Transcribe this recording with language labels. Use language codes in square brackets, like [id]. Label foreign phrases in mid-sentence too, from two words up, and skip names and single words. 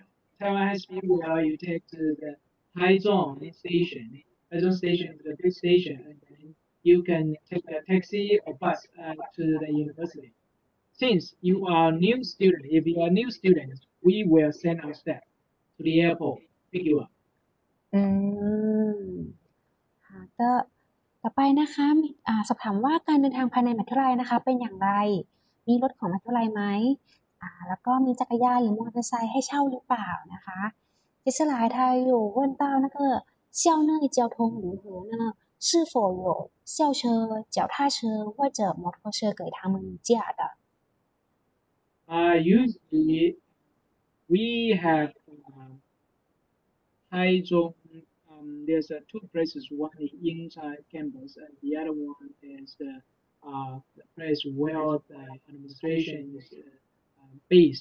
[en] Taiwan high-speed rail, you take to the Taichung station. Taichung station is the big station, and then you can take a taxi or bus to the university. Since you are a new student, if you are a new student, we will send our staff to the airport pick you up. [th] ก็ต่อไปนะคะสอบถามว่าการเดินทางภายในมหาวิทยาลัยนะคะเป็นอย่างไรมีรถของมหาวิทยาลัยไหมแล้วก็มีจักรยานหรือมอเตอร์ไซค์ให้เช่าหรือเปล่านะคะ [zh] 接下来他有问到那个校内交通如何呢是否有校车脚踏车或者摩托车给他们驾的 [en] Usually we have Taichung. There's 2 places. One is inside campus, and the other one is the place where the administration is based.